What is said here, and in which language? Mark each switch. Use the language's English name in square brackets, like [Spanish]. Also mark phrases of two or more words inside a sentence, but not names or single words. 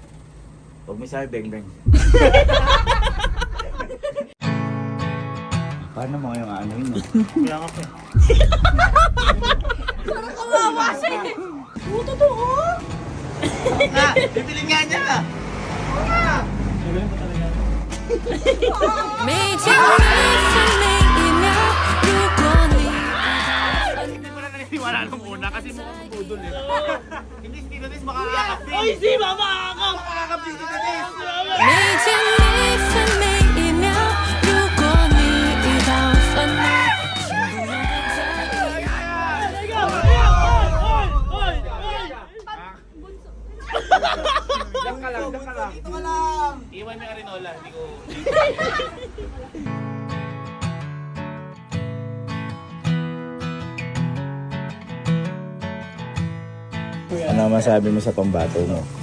[Filipino] Huwag mo sabi, beng-beng. Paano mo yung ano yun? Kaya nga po. Parang kawawa siya eh. Oo, totoo. Bibilin nga niya! Sige po talaga. [Chinese] 每天每分每一秒，如果你 [Filipino] Panalo muna kasi mukhang budol eh. Hindi si Tito Des makakakap din. Uy, si Mama Akap! Makakakap din si Tito Des. [Chinese] 每天每分每一秒，如果你遇到烦恼，请不用太在意。 [Filipino] Diyan ka lang, diyan ka lang. Dito ka lang. Iwan mo yung Arinola, hindi ko... Ano masabi mo sa pambato mo?